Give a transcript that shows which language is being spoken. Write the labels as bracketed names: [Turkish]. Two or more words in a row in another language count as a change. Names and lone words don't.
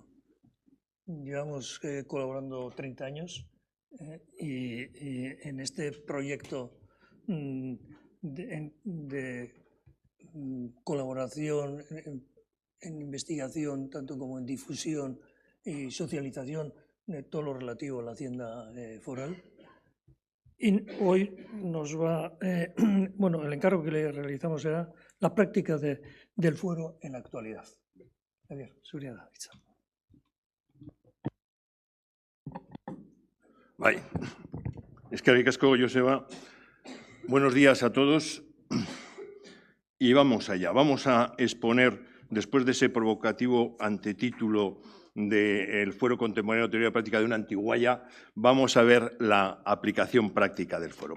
[Spanish] Llevamos colaborando 30 años y en este proyecto de colaboración en investigación, tanto como en difusión y socialización de todo lo relativo a la Hacienda Foral. Y hoy nos va, el encargo que le realizamos será la práctica del fuero en la actualidad. [Basque] Javier, zurea da hitza. Bai, eskerrik asko, Joseba. [Spanish] Buenos días a todos. Y vamos allá. Vamos a exponer, después de ese provocativo antetítulo del Fuero Contemporáneo de Teoría Práctica de una Antiguaya, vamos a ver la aplicación práctica del fuero.